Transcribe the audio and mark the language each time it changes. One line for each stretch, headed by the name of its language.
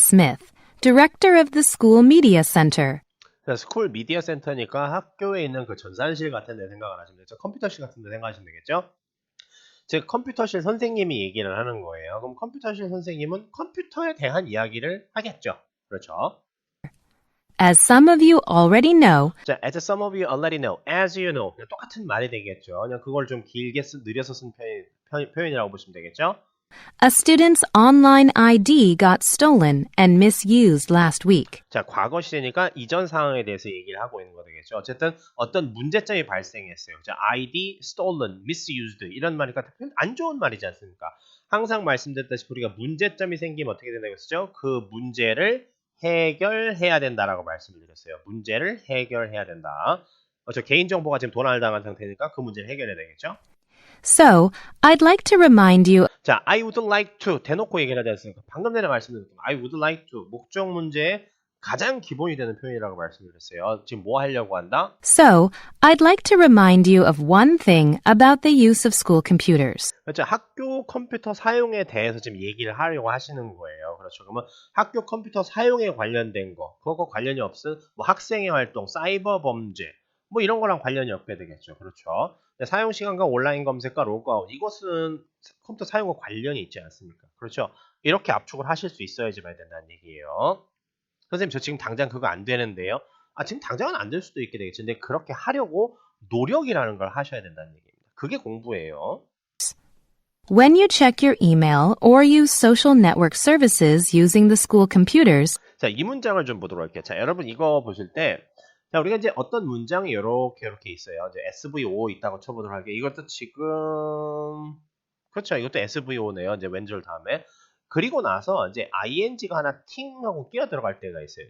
English: Smith, director of the School Media Center.
Korean: 자, 스쿨 미디어 센터니까 학교에 있는 그 전산실 같은 데 생각을 하시면 되겠죠. 컴퓨터실 같은 데 생각하시면 되겠죠. 즉 컴퓨터실 선생님이 얘기를 하는 거예요. 그럼 컴퓨터실 선생님은 컴퓨터에 대한 이야기를 하겠죠. 그렇죠.
English: As some of you already know, 자, as some of you already know, as you know.
Korean: 그냥 똑같은 말이 되겠죠. 그냥 그걸 좀 길게 느려서 쓴 표현이라고 보시면 되겠죠.
English: a student's online ID got stolen and misused last week.
Korean: 자, 과거 시제니까 이전 상황에 대해서 얘기를 하고 있는 거 되겠죠. 어쨌든 어떤 문제점이 발생했어요. 자, ID, stolen, misused 이런 말이니까 안 좋은 말이지 않습니까? 항상 말씀드렸다시피 우리가 문제점이 생기면 어떻게 된다고 했었죠? 그 문제를 해결해야 된다라고 말씀을 드렸어요. 문제를 해결해야 된다. 저 개인정보가 지금 도난을 당한 상태니까 그 문제를 해결해야 되겠죠?
English: So, I'd like to remind you
Korean: 자,
English: I would like to
Korean: 대놓고 얘기를 하지 않습니까? 방금 전에 말씀드렸던 I would like to 목적 문제의 가장 기본이 되는 표현이라고 말씀드렸어요. 지금 뭐 하려고 한다?
English: So, I'd like to remind you of one thing about the use of school computers.
Korean: 그렇죠. 학교 컴퓨터 사용에 대해서 지금 얘기를 하려고 하시는 거예요. 그렇죠. 그러면 학교 컴퓨터 사용에 관련된 거, 그거과 관련이 없은 학생의 활동, 사이버 범죄, 이런 거랑 관련이 없게 되겠죠. 그렇죠. 사용 시간과 온라인 검색과 로그아웃, 이것은 컴퓨터 사용과 관련이 있지 않습니까? 그렇죠. 이렇게 압축을 하실 수 있어야지만 된다는 얘기예요. 선생님, 저 지금 당장 그거 안 되는데요. 지금 당장은 안 될 수도 있게 되겠죠. 근데 그렇게 하려고 노력이라는 걸 하셔야 된다는 얘기입니다. 그게 공부예요.
English: When you check your email or use social network services using the school computers,
Korean: 자, 이 문장을 좀 보도록 할게요. 자, 여러분 이거 보실 때, 자, 우리가 이제 어떤 문장이 이렇게 있어요. 이제 SVO 있다고 쳐보도록 할게요. 이것도 지금, 그렇죠. 이것도 SVO네요. 이제 왼줄 다음에. 그리고 나서 이제 ing가 하나 팅 하고 끼어 들어갈 때가 있어요.